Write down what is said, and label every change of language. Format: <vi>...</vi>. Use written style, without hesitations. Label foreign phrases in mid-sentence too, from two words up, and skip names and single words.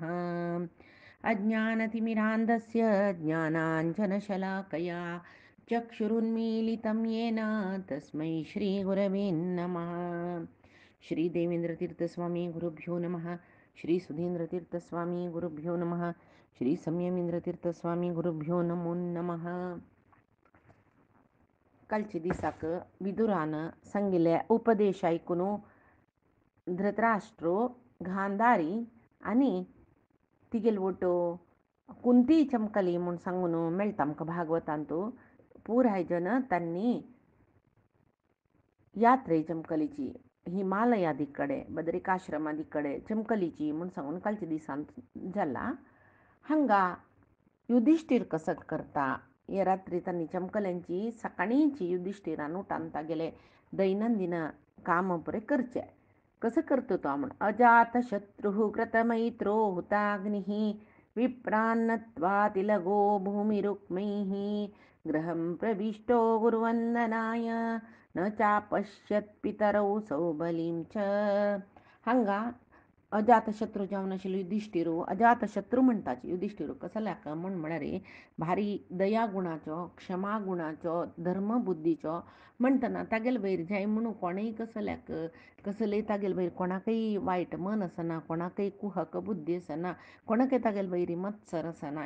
<sa>अज्ञानतिमिरान्धस्य ज्ञानाञ्जनशलाकया चक्षुरुन्मीलितं येन तस्मै श्रीगुरवे नमः। श्री देवेंद्रतीर्थस्वामी गुरुभ्यो नमः. श्री सुधींद्रतीर्थस्वामी गुरुभ्यो नमः. श्री संयमेंद्रतीर्थस्वामी गुरुभ्यो नमो नमः.</sa> <kok>कालचे दिसाक विदुरानं सांगिल्ले उपदेश ऐकून धृतराष्ट्रो गांधारी आणि तिगेल वटो कुंती चमकली म्हूण सांगून मेळटा आमकां भागवतांतू. पुराय जन तांणी यात्रे चमकलीची हिमालयादी कಡೆ बद्रिकाश्रमादी कಡೆ चमकलीची म्हूण सांगून कालच्या दिसान जाला. हांगा युधिष्ठीर कसत करता हे रात्री तांणी चमकल्यांची सकाळीची युधिष्ठिरान उठान तागेले दैनंदिन काम पुरे करचे. कसं करतो तो म्हण</kok> <sa>अजात शत्रुः कृतमैत्रो हुताग्निः विप्रान्नत्वा तिलगो भूमिरुक्मैः गृहं प्रविष्टो गुरुवंदनाय न चापश्यत पितरौ सौबलीं च.</sa> <kok>हांगा अजातशत्रू जावन आशिल्लो युधिष्ठिरू अजातशत्रू म्हणटाच युधिष्ठिरू कसल्याक म्हळ्यार भारी दया गुणाचो क्षमा गुणाचो धर्मबुद्धीचो म्हणटना तागेल वयर जाय म्हणून कोणेय कसले तागेल वयर कोणाकय वायट मन आसना, कोणाकय कुहक बुद्धी आसना, कोणाकय तागेल वयरी मत्सर आसना.</kok>